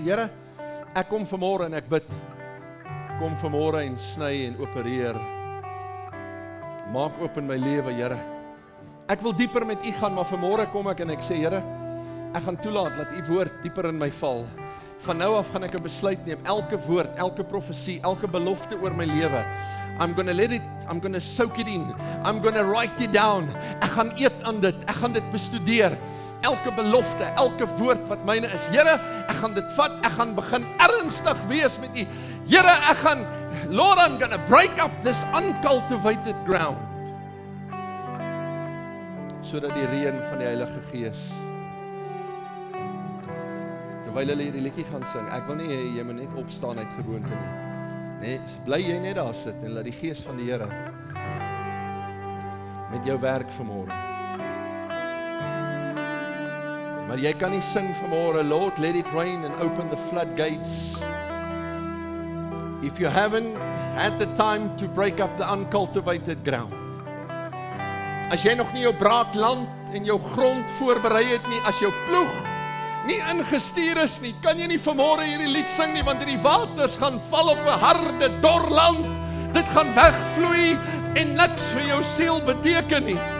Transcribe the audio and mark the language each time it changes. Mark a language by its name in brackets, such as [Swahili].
[Afrikaans] Here, ek kom vanmôre en ek bid, kom vanmôre en sny en opereer, maak oop in my lewe, Here. Ek wil dieper met U gaan, maar vanmôre kom ek en ek sê, Here, ek gaan toelaat, laat U woord dieper in my val. Van nou af gaan ek 'n besluit neem, elke woord, elke profesie, elke belofte oor my lewe. [English] I'm gonna soak it in, I'm gonna write it down. [Afrikaans] Ek gaan eet aan dit, ek gaan dit bestudeer. Elke belofte, elke woord wat myne is. Here, ek gaan dit vat, ek gaan begin ernstig wees met U. [English] Here, Lord, I'm gonna break up this uncultivated ground. [Afrikaans] Sodat die reën van die Heilige Gees, terwyl hulle hierdie liedjie gaan sing, ek wil nie hê jy moet net opstaan uit gewoonte nie. Nee, bly jy net daar sit en laat die Gees van die Here met jou werk vanmôre. Maar jy kan nie sing vanmôre, [English] Lord, let it rain and open the floodgates. If you haven't had the time to break up the uncultivated ground. [Afrikaans] As jy nog nie jou braakland en jou grond voorberei het nie, as jou ploeg nie ingestuur is nie, kan jy nie vanmôre hierdie lied sing nie, want hierdie waters gaan val op 'n harde, dor land. Dit gaan wegvloei en niks vir jou siel beteken nie.